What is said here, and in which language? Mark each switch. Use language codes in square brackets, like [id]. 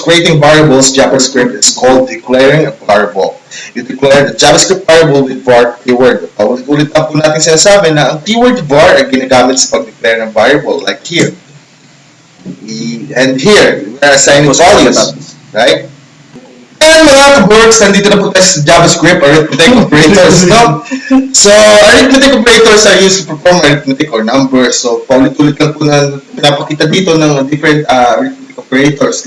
[en] Creating variables, JavaScript is called declaring a variable. You declare the JavaScript variable with var keyword. [tl] Ulit na po natin sinasabi na ang keyword var ay ginagamit sa pag-declare ng variable, like here. [en] And here, we are assigning values, right? [tl] And mga ka-works, nandito na po tayo sa JavaScript, arithmetic operators, no? [en] So, arithmetic operators are used to perform arithmetic or numbers. [tl] So, paulit-ulit lang po na pinapakita dito ng different arithmetic operators.